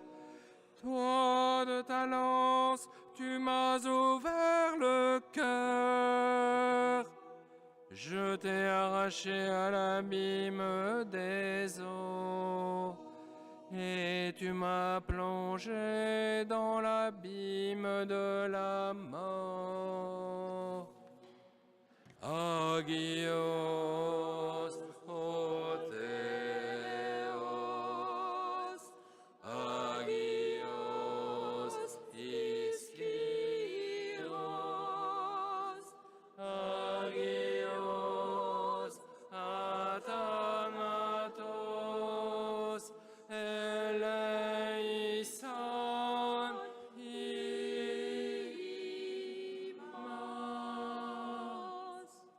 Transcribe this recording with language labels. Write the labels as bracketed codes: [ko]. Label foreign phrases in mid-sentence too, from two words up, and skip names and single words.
[fr] Toi, de ta lance, tu m'as ouvert le cœur. Je t'ai arraché à l'abîme des eaux, et tu m'as plongé dans l'abîme de la mort. [el] Άγιος, ο Θεός, Άγιος, Ισχυρός, Άγιος, Αθάνατος, ελέησον, ημάς.